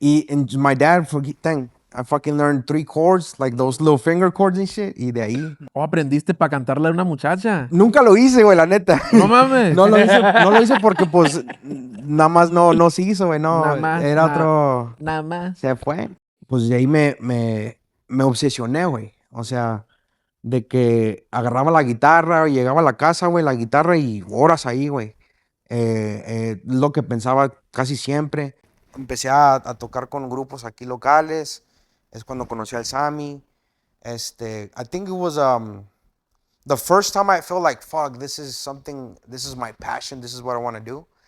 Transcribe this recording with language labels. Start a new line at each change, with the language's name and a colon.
English: And my dad, I fucking learned 3 chords, like those little finger chords and shit.
Spanish: Y de ahí. Oh, aprendiste para cantarle a una muchacha. Nunca lo hice, güey, la neta. No mames. No lo hice porque, pues, nada más no se hizo, güey, no. Nada más, Era otro. Nada más. Se fue. Pues de ahí me obsesioné, güey. O sea, de que agarraba la guitarra, llegaba a la casa, güey, la guitarra y horas ahí, güey. Lo que pensaba casi siempre. Empecé a tocar con grupos aquí locales. Es cuando conocí al Sammy.
English: I think it was the first time I felt like, fuck, this is my passion, this is what I want to do.